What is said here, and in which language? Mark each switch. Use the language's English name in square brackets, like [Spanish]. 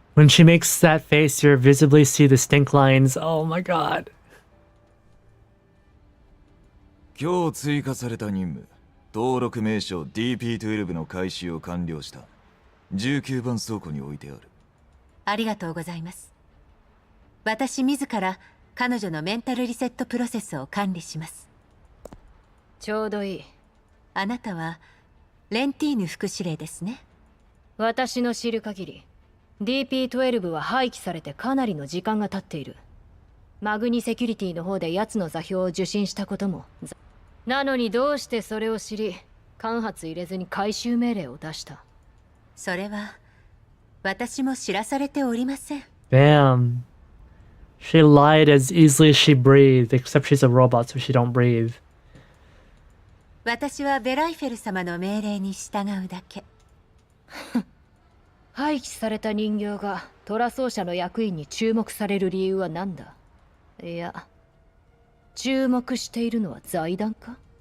[English] When she makes that face, you visibly see the stink lines. Oh my god. [Japanese] 今日追加された任務、登録名称 DP12 の回収を完了した。 19番倉庫に置いてある。ありがとうございます。私自ら彼女のメンタルリセットプロセスを管理します。ちょうどいい。あなたはレンティーヌ副司令ですね。私の知る限り DP12 は廃棄されてかなりの時間が経っている。マグニセキュリティの方で奴の座標を受信したことも。なのにどうしてそれを知り間髪入れずに回収命令を出した？それは私も知らされておりません。 [English] Damn. She lied as easily as she breathed, except she's a robot, so she don't breathe. [Japanese] 私はベライフェル様の命令に従うだけ。廃棄された人形がトラ奏者の役員に注目される理由は何だ？いや、注目しているのは財団か？